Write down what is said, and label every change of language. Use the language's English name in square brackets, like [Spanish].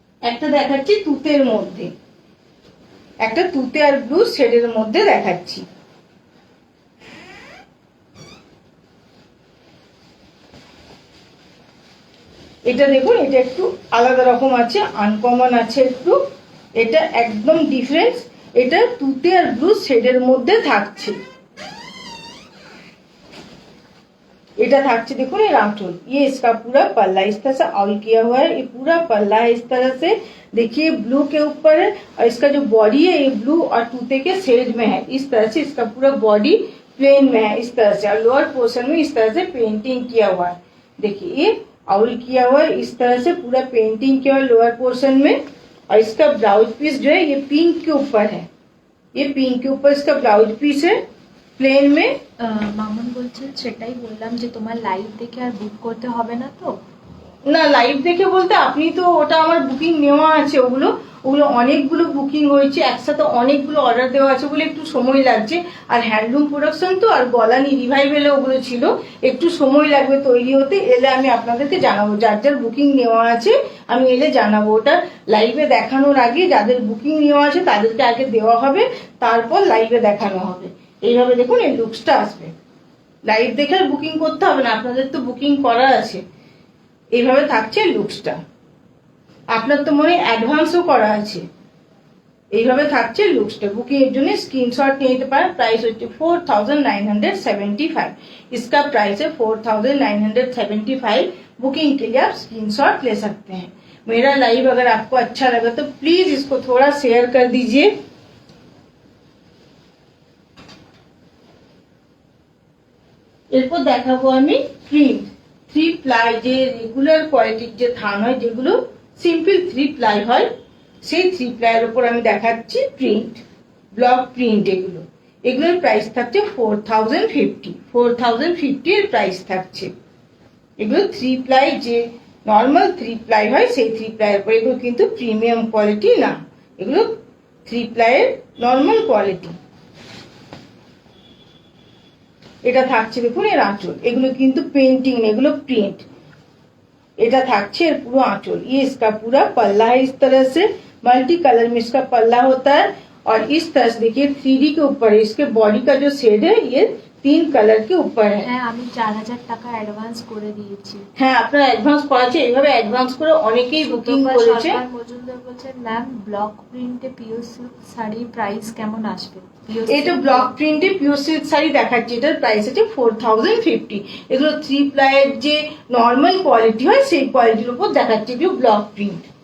[Bangla] একটা দেখাচ্ছি তুতের মধ্যে, একটা তুতে আর ব্লু শেডের মধ্যে দেখাচ্ছি। এটা দেখুন, এটা একটু আলাদা রকম আছে, আনকমন আছে একটু, এটা একদম ডিফারেন্স। এটা তুতে আর ব্লু শেডের মধ্যে থাকছে, এটা থাकছে [Hindi] देखो ये रामचोल, ये इसका पूरा पल्ला इस तरह से ऑल किया हुआ है, ये पूरा पल्ला है इस तरह से, देखिए ब्लू के ऊपर है, और इसका जो बॉडी है ये ब्लू और तूते के शेड में है। इस तरह से इसका पूरा बॉडी प्लेन में है इस तरह से, और लोअर पोर्शन में इस तरह से पेंटिंग किया हुआ है। देखिए ये ऑल किया हुआ है, इस तरह से पूरा पेंटिंग किया हुआ है लोअर पोर्शन में। और इसका ब्लाउज पीस जो है ये पिंक के ऊपर है, ये पिंक के ऊपर इसका ब्लाउज पीस है প্লেন মে। [Bangla] মামুন বলছেন সেটাই বললাম যে তোমার লাইভ দেখে আর বুক করতে হবে না তো? না, লাইভ দেখে বলতে আপনি তো ওটা আমার বুকিং নেওয়া আছে, ওগুলো অনেকগুলো বুকিং হয়েছে একসাথে, অনেকগুলো অর্ডার দেওয়া আছে বলে একটু সময় লাগছে। আর হ্যান্ডলুম প্রোডাকশন তো, আর গলানি রিভাইভেলে ওগুলো ছিল, একটু সময় লাগবে তৈরি হতে। এলে আমি আপনাদেরকে জানাবো, যার যার বুকিং নেওয়া আছে আমি এলে জানাবো। ওটা লাইভে দেখানোর আগে যাদের বুকিং নেওয়া আছে তাদেরকে আগে দেওয়া হবে, তারপর লাইভে দেখানো হবে। এইভাবে দেখুন এই লুকসটা আসবে, লাইভ দেখে আর বুকিং করতে হবে না, আপনাদের তো বুকিং করা আছে। এইভাবে থাকছে লুকসটা, আপনার তো মনে অ্যাডভান্সও করা আছে। এইভাবে থাকছে লুকসটা, বুকিং এর জন্য স্ক্রিনশট নিয়ে নিতে পারেন। প্রাইস হচ্ছে 4975, [Hindi] इसका प्राइस है 4975। बुकिंग के लिए आप स्क्रीनशॉट ले सकते हैं। मेरा लाइव अगर आपको अच्छा लगा तो प्लीज इसको थोड़ा शेयर कर दीजिए। [Bangla] এরপর দেখাবো আমি প্রিন্ট, 3 প্লাই, যে রেগুলার কোয়ালিটির যে থান হয়, যেগুলো সিম্পল 3 প্লাই হয়, সেই 3 প্লাইয়ের উপর আমি দেখাচ্ছি প্রিন্ট, ব্লক প্রিন্ট। এগুলোর প্রাইস থাকছে 4050 এর প্রাইস থাকছে। এগুলো 3 প্লাই, যে নর্মাল 3 প্লাই হয় সেই 3 প্লাইয়ের উপর। এগুলো কিন্তু প্রিমিয়াম কোয়ালিটি না, এগুলো 3 প্লাইয়ের নর্মাল কোয়ালিটি। এটা থাকছে দেখুন এর আঁচল, এগুলো কিন্তু পেন্টিং নেই, এগুলো प्रिंट। এটা থাকছে এর পুরো আঁচল, [Hindi] ये इसका पूरा पल्ला है इस तरह से, मल्टी कलर में इसका पल्ला होता है। और इस तरह से देखिए 3D के ऊपर है, इसके बॉडी का जो शेड है ये 3 कलर के ऊपर है। [Bangla] হ্যাঁ, আমি 4000 টাকা অ্যাডভান্স করে দিয়েছি। হ্যাঁ, আপনারা অ্যাডভান্স করেছে, এইভাবে অ্যাডভান্স করে অনেকেই বুকিং করেছে। সরকার মজুমদার বলছেন ma'am block প্রিন্টে pure silk sari price কেমন আসবে? এটা ব্লক প্রিন্টে পিওর সিল্ক শাড়ি দেখাচ্ছি, এটার প্রাইস আছে 4050। এগুলো 3 প্লাইয়ের যে নর্মাল কোয়ালিটি হয় সেই কোয়ালিটির উপর দেখাচ্ছি, এগুলো ব্লক প্রিন্ট।